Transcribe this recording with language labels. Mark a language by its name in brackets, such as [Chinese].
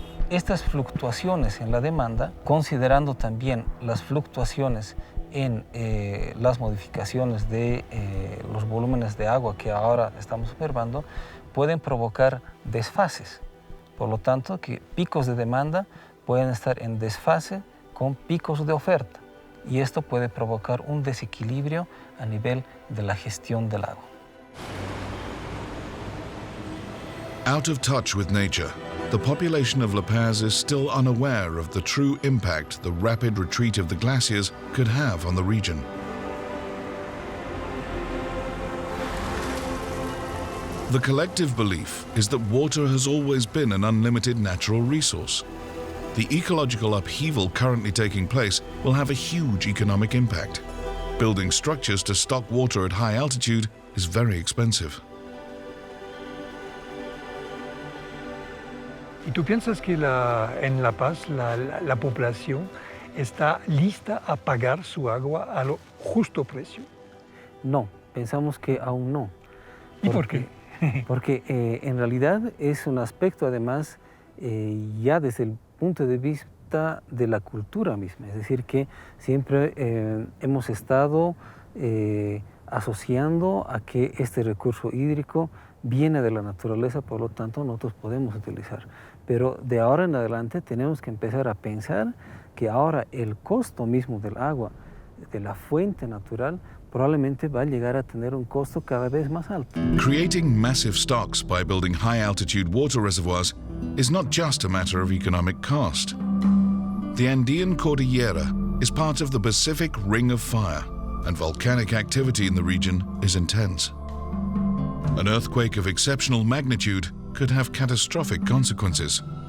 [Spanish] Estas fluctuaciones en la demanda, considerando también las fluctuaciones en las modificaciones de los volúmenes de agua que ahora estamos observando, pueden provocar desfases. Por lo tanto, que picos de demanda pueden estar en desfase con picos de oferta. Y esto puede provocar un desequilibrio a nivel de la gestión del agua. [English] Out of touch with nature, the population of La Paz is still unaware of the true impact the rapid retreat of the glaciers could have on the region. The collective belief is that water has always been an unlimited natural resource. The ecological upheaval currently taking place will have a huge economic impact. Building structures to stock water at high altitude is very expensive. [Spanish] ¿Y tú piensas que en La Paz la población está lista a pagar su agua a lo justo precio? No, pensamos que aún no. ¿Y por qué? Porque en realidad es un aspecto, además, ya desde el punto de vista de la cultura misma. Es decir, que siempre hemos estado asociando a que este recurso hídrico viene de la naturaleza, por lo tanto nosotros podemos utilizar. Pero de ahora en adelante tenemos que empezar a pensar que ahora el costo mismo del agua, de la fuente natural, probablemente va a llegar a tener un costo cada vez más alto. [English] Creating massive stocks by building high-altitude water reservoirs is not just a matter of economic cost. The Andean Cordillera is part of the Pacific Ring of Fire, and volcanic activity in the region is intense. An earthquake of exceptional magnitude could have catastrophic consequences.